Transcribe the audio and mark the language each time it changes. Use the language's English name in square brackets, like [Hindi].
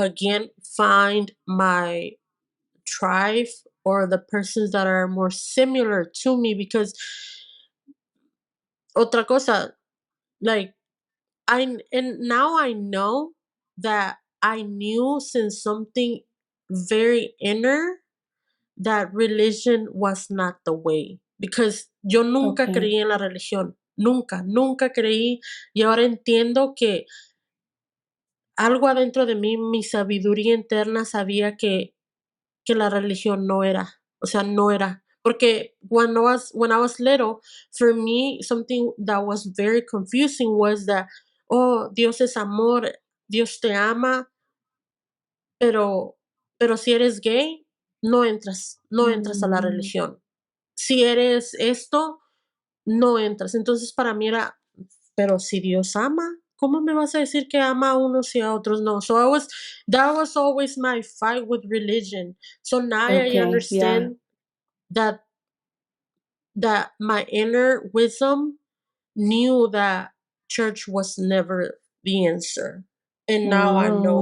[English] again find my tribe or the persons that are more similar to me, because [Spanish] otra cosa, [English] like and now I know that I knew since something very inner that religion was not the way, because [Spanish] yo nunca [English] Okay. [Spanish] creí en la religión, nunca, nunca creí, y ahora entiendo que algo adentro de mí, mi sabiduría interna sabía que la religión no era, o sea, no era. Porque [English] when I was little, for me, something that was very confusing was that, oh, [Spanish] Dios es amor, Dios te ama, pero, pero si eres gay, no entras a la Mm, religión. Si eres esto, no entras. Entonces para mí era, pero si Dios ama, ¿cómo me vas a decir que ama a unos y a otros no? [English] So that was always my fight with religion. So now I okay, yeah. understand that my inner wisdom knew that church was never the answer. And now I know